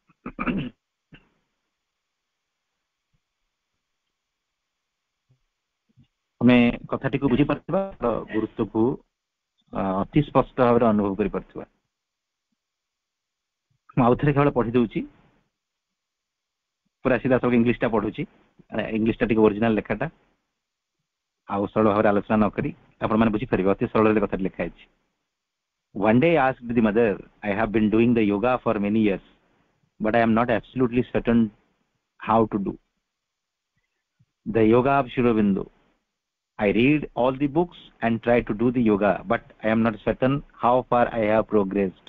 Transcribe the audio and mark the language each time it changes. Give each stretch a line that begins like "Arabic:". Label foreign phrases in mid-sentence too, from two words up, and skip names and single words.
Odia: ଆମେ କଥାଟିକୁ ବୁଝିପାରୁଥିବା, ଗୁରୁତ୍ୱକୁ ଅତି ସ୍ପଷ୍ଟ ଭାବରେ ଅନୁଭବ କରିପାରୁଥିବା। ମୁଁ ଆଉ ଥରେ କେବଳ ପଢି ଦଉଛି, ପୁରା ସିଧାସଳଖ ଇଂଲିଶଟା ପଢୁଛି। ଇଂଲିଶଟା ଟିକେ ଓରିଜିନାଲ ଲେଖାଟା, ଆଉ ସରଳ ଭାବରେ ଆଲୋଚନା ନ କରି ଆପଣମାନେ ବୁଝିପାରିବେ, ଅତି ସରଳରେ କଥାଟି ଲେଖା ହେଇଛି।
English: One day asked the mother, I have been doing the yoga for many years. but I am not absolutely certain how to do. The yoga of Sri Aurobindo, I read all the books and try to do the yoga, but I am not certain how far I have progressed.